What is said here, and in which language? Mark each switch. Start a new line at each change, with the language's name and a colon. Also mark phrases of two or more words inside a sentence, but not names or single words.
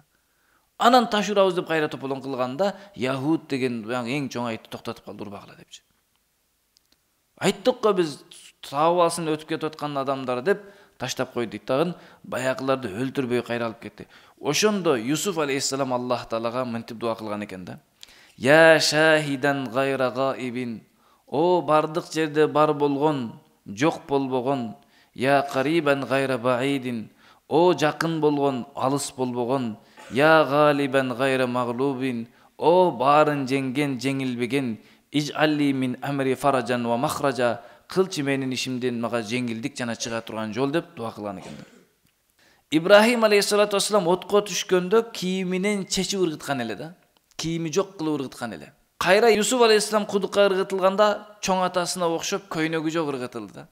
Kyrgyz: Анан таш урабыз деп кайра тополон кылганда, Яхуд деген эң чоң айтты, токтотуп калды, урбагыла депчи. Айттык го биз сабасын өтүп кетип аткан адамдар деп таштап койду дейт дагы, баягыларды өлтүрбөй кайра алып кетти. Ошондо Юсуф алейхиссалам Аллах таалага мынтип дуа кылган экен да.
Arabic: يا شاهدا غير غائب,
Kyrgyz: о бардык жерде бар болгон, жок болбогон,
Arabic: يا قريبا غير بعيد,
Kyrgyz: о жакын болгон, алыс болбогон,
Arabic: يا غالبا غير مغلوب,
Kyrgyz: о барын жеңген, жеңилбеген,
Arabic: اجعل لي من أمري فرجا ومخرجا,
Kyrgyz: кылчы менин ишимден мага жеңилдик жана чыга турган жол деп дуа кылган экен. Ибрахим
Arabic: عليه الصلاة والسلام
Kyrgyz: отко түшкөндө кийиминен чечип ыргыткан эле да. Кийими жок кылып ыргыткан эле. Кайра Юсуф алейхиссалам кудукка ыргытылганда чоң атасына окшоп көйнөгү жок ыргытылды да.